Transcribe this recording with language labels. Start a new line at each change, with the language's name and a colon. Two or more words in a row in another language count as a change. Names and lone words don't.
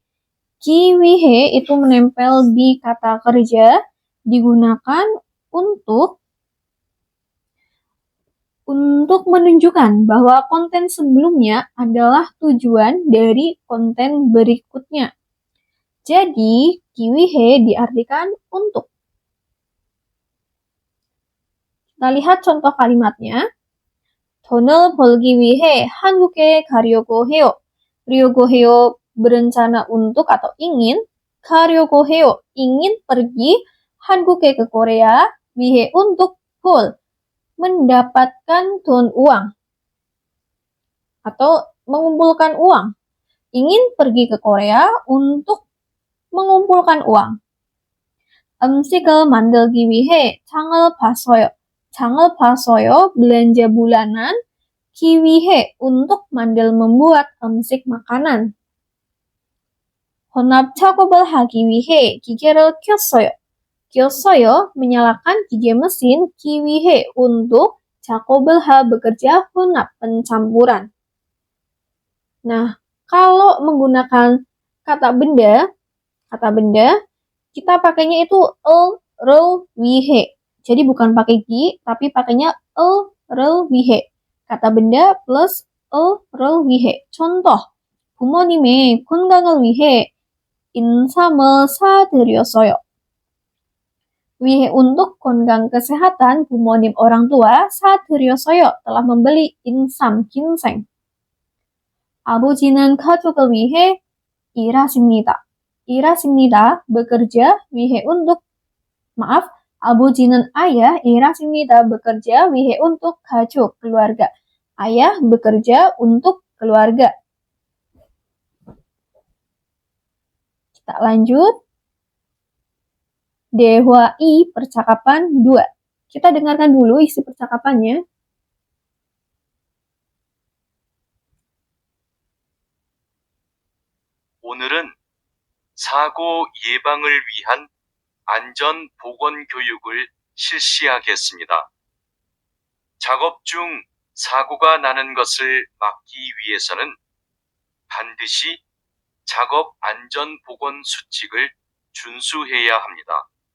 Indonesian: 기위해 itu menempel di kata kerja, digunakan untuk menunjukkan bahwa konten sebelumnya adalah tujuan dari konten berikutnya. Jadi, 기위해 diartikan untuk. Kita lihat contoh kalimatnya.
Korean: 돈을 벌기 위해 한국에 가려고 해요.
Indonesian: berencana untuk atau ingin.
Korean: 가려고 해요,
Indonesian: ingin pergi. 한국에 ke Korea. 위해 untuk 벌, mendapatkan 돈 uang. Atau mengumpulkan uang. Ingin pergi ke Korea untuk mengumpulkan uang.
Korean: 음식을 만들기 위해 장을 봤어요. 장을 봤어요,
Indonesian: belanja bulanan. 기위해, untuk membuat 음식 makanan.
Korean: 혼합 작업을 하기 위해 기계를 켰어요. 켰어요,
Indonesian: menyalakan 기계 mesin. 기위해, untuk. 작업을 bekerja. 혼합, pencampuran. Nah, kalau menggunakan kata benda, kita pakainya itu 위해. Jadi bukan pakai gi, tapi pakainya 위해. Kata benda plus 위해.
Korean: Contoh, 부모님의 건강을 위해 인삼을 사드렸어요.
Indonesian: 위해 untuk kongang kesehatan bumonim orang tua, 사드렸어요 telah membeli insam, ginseng.
Korean: 아버지는 가족을 위해 일하십니다. 일하십니다,
Indonesian: bekerja, 위해 untuk. Maaf, 아버지는 ayah, 일하십니다, bekerja, 위해 untuk 가족, keluarga. Ayah bekerja untuk keluarga. Kita lanjut. 대화이 percakapan 2. Kita dengarkan dulu isi percakapannya.
Korean: 오늘은 사고 예방을 위한 안전 보건 교육을 실시하겠습니다. 작업 중 사고가 나는 것을 막기 위해서는 반드시 작업 안전 보건 수칙을 준수해야 합니다.